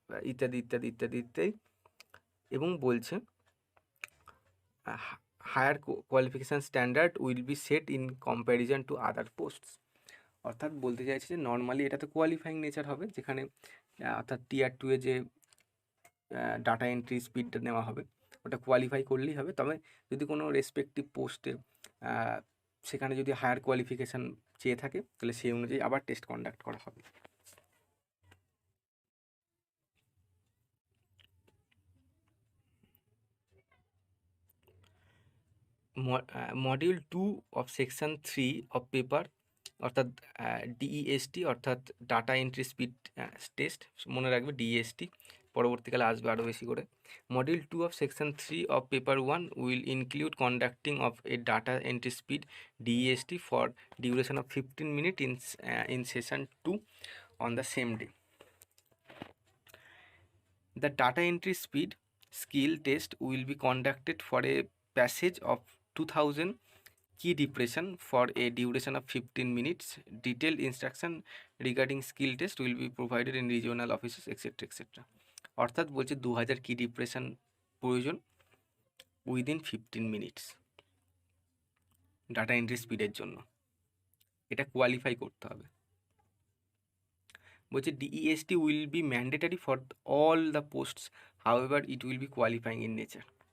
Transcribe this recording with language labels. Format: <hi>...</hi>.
<bn>ইত্যাদি ইত্যাদি ইত্যাদি ইত্যাদি, এবং বলছে</bn> <en>Higher qualification standard will be set in comparison to other posts.</en> <bn>অর্থাৎ বলতে চাইছে যে নর্মালি এটা তো কোয়ালিফাইং নেচার হবে, যেখানে অর্থাৎ টিয়ার 2 এ যে ডাটা এন্ট্রি স্পিডটা নেওয়া হবে ওটা কোয়ালিফাই করলেই হবে, তবে যদি কোনো রেসপেক্টিভ পোস্টের সেখানে যদি হায়ার কোয়ালিফিকেশান চেয়ে থাকে তাহলে সেই অনুযায়ী আবার টেস্ট কন্ডাক্ট করা হবে। Module 2 of section 3 of paper, অর্থাৎ ডিইএসটি অর্থাৎ ডাটা এন্ট্রি স্পিড টেস্ট, মনে রাখবে ডিইএসটি পরবর্তীকালে আসবে আরও বেশি করে।</bn> <en>Module 2 of section 3 of paper 1 will include conducting of a data entry speed DEST for duration of 15 minutes in session 2 on the same day. The data entry speed skill test will be conducted for a passage of 2000 key depression for a duration of 15 minutes. Detailed instruction regarding skill test will be provided in regional offices etc. etc.</en> <bn>অর্থাৎ বলছে 2000 কি depression প্রয়োজন</bn> <en>within 15 minutes</en> <bn>data entry স্পিডের জন্য, এটা qualify করতে হবে। বলছে</bn> <en>DEST will be mandatory for all the posts, however it will be qualifying in nature.</en>